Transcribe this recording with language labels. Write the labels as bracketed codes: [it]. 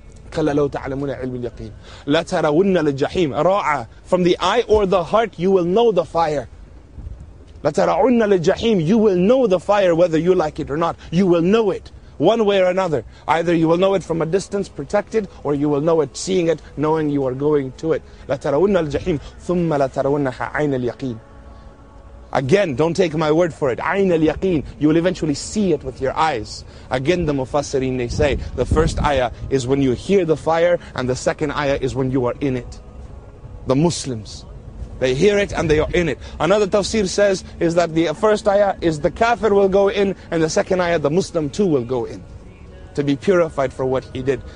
[ar] كلا لو تعلمون علم اليقين لا ترون الجحيم راعة, [en] from the eye or the heart you will know the fire. [ar] لا ترون الجحيم, [en] you will know the fire whether you like it or not. You will know it one way or another. Either you will know it from a distance protected, or you will know it seeing it, knowing you are going to it. [ar] لا ترون الجحيم ثم لا ترونها عين اليقين. [en] Again, don't take my word for it. Ayn al-yaqeen, you will eventually see it with your eyes. Again, the Mufassirin, they say, the first ayah is when you hear the fire, and the second ayah is when you are in it. The Muslims, they hear it and they are in it. Another tafsir says, is that the first ayah is the kafir will go in, and the second ayah, the Muslim too will go in, to be purified for what he did.